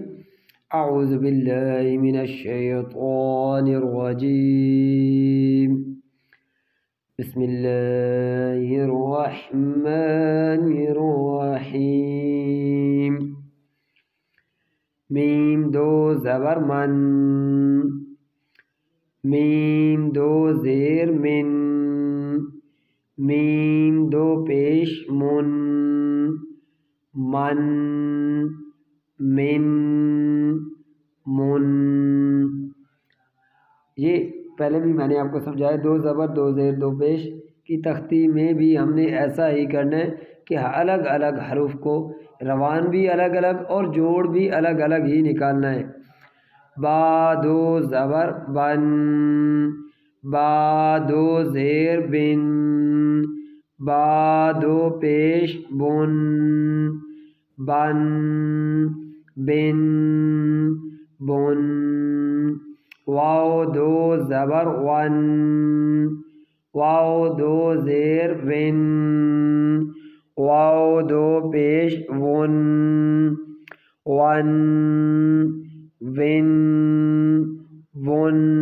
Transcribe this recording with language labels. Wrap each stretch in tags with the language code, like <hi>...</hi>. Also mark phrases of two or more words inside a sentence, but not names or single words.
<ur>اعوذ باللہ من الشیطان الرجیم، بسم اللہ الرحمن الرحیم۔ میم 2 زبر من، میم 2 زیر من، میم 2 پیش من، من، من، من۔ یہ پہلے بھی میں نے آپ کو سمجھایا، 2 زبر 2 زیر 2 پیش کی تختی میں بھی ہم نے ایسا ہی کرنا ہے کہ الگ الگ حروف کو روان بھی الگ الگ اور جوڑ بھی الگ الگ ہی نکالنا ہے۔ با 2 زبر بن، با 2 زیر بن، با 2 پیش بن، بن، بن، بن۔ واو 2 زبر ون، واو 2 زیر ون، واو 2 پیش ون، ون، ون، ون۔</ur>